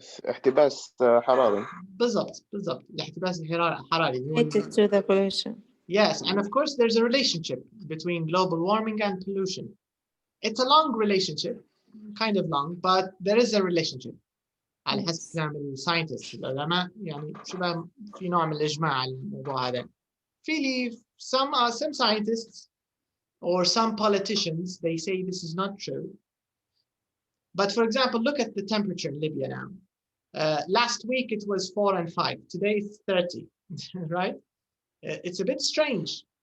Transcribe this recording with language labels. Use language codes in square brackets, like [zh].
[ar] احتباس حراري. بالضبط. الاحتباس الحراري. [en] Related to the pollution. Yes, and of course there's a relationship between global warming and pollution. It's a long relationship, kind of long, but there is a relationship. [ar] على حسب كلام الساينتست العلماء يعني شبه في نوع من الإجماع على الموضوع هذا. في [en] some scientists or some politicians, they say this is not true. But for example, look at the temperature in Libya now. Last week it was 4 and 5. Today it's 30, right? It's a bit strange.